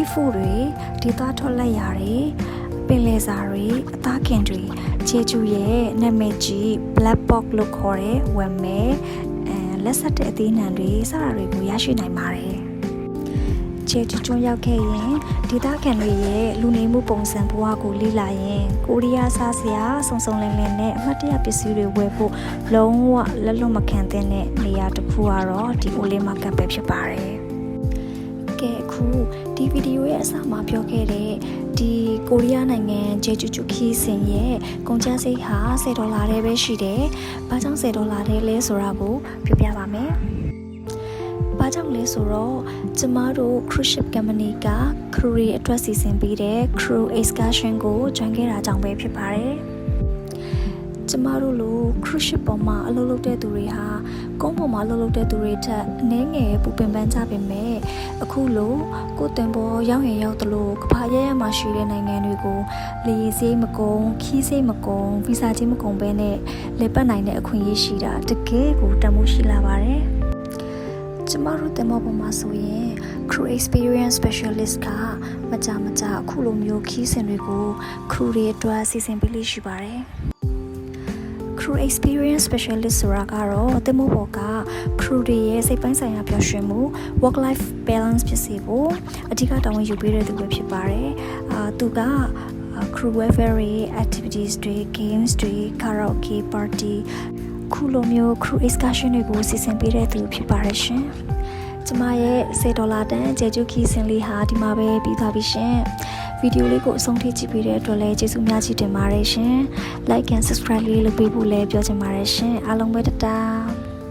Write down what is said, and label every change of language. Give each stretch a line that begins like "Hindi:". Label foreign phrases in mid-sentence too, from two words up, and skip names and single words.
Burmese: food တွေဒေသထွက်လက်ရာတွေပင်လယ်စာတွေအသားခင်တွေဂျေဂျူးရဲ့နာမည်ကြီး
English: black box
Burmese: လို့ခေါ်တဲ့ဝယ်မဲလက်ဆက်တဲ့အသေးနှံတွေစတာတွေကိုရရှိနိုင်ပါတယ်ဂျေဂျူးကျွန်းရောက်ခဲ့ရင်ဒေသခံတွေရဲ့လူနေမှုပုံစံဘဝကိုလေ့လာရင်ကိုရီးယားစားစရာစုံစုံလင်လင်နဲ့အမှတ်တရပစ္စည်းတွေဝယ်ဖို့လုံးဝလက်လွတ်မခံတဲ့နေရာတစ်ခုကတော့ဒီ Oli Market ပဲဖြစ်ပါတယ်ကဲအခုဒီ ဗီဒီယိုရဲ့အစမှာပြောခဲ့တဲ့ဒီကိုရီးယားနိုင်ငံဂျေဂျူဂျူခီစင်ရဲ့ကုန်ကျစရိတ်ဟာ$10တဲ့ပဲရှိတယ်။ဘာကြောင့်$တဲ့လဲဆိုတာကိုပြောပြပါမယ်။ဘာကြောင့်လဲဆိုတော့ကျမတို့
English: cruise ship company
Burmese: က crew တွေအတွက်စီစဉ်ပေးတဲ့
English: crew excursion
Burmese: ကို join ခဲ့တာကြောင့်ပဲဖြစ် ပါတယ်။ကျမတို့လို
English: cruise ship
Burmese: ပေါ်မှာအလုပ်လုပ်တဲ့သူတွေဟာကုန်းပေါ်မှာအလုပ်လုပ်တဲ့သူတွေထက်အနည်းငယ်ပူပင်ပန်းကြပေမဲ့အခုလိုကိုယ်တင်ပေါ်ရောက်ရင်ရောက်သလိုကမ္ဘာရဲရဲမှာရှိတဲ့နိုင်ငံ တွေကိုလေယာဉ်စရိတ်မကုန်ခီးစရိတ်မကုန်ဗီဇာချင်းမကုန်ဘဲနဲ့လေပတ်နိုင်တဲ့အခွင့်အရေးရှိတာတကယ်ကိုတန်ဖိုးရှိလာပါတယ်ကျမတို့တင်ပေါ် မှာဆိုရင်
English: crew experience specialist
Burmese: ကမကြအခုလိုမျိုးခီးစင်တွေကို crew တွေအတွက်စီစဉ်ပေးလို့ရှိပါတယ်
English: crew experience specialist
Burmese: ဆိုတာကတော့ တင်မို့ပေါ်က crew တွေရဲ့စိတ်ပိုင်းဆိုင်ရာပျော်ရွှင်မှု
English: work life balance
Burmese: ဖြစ်စေဖို့အ ဓိကတာဝန်ယူပေးတဲ့သူပဲဖြစ်ပါတယ်သူက
English: crew welfare activities
Burmese: တွေ games တွေ
English: karaoke party
Burmese: ခုလိုမျိုး
English: crew excursion
Burmese: တွေကိုစီစဉ်ပေးတဲ့သူဖြစ်ပါတယ်ရှင်ကျမရဲ့$10တန်ဂျေဂျူခီစင်လေးဟာဒီမှာပဲပြီးသွားပြီရှင်ဗီဒီယိုလေးကိုအဆုံးထိကြည့်ပေးတဲ့အတွက်လည်းကျေးဇူးများကြီးတင်ပါတယ်ရှင်
English: like and subscribe
Burmese: လေးလုပ်ပေးဖို့လည်းပြောချင်ပါတယ်ရှင်အားလုံးပဲတတား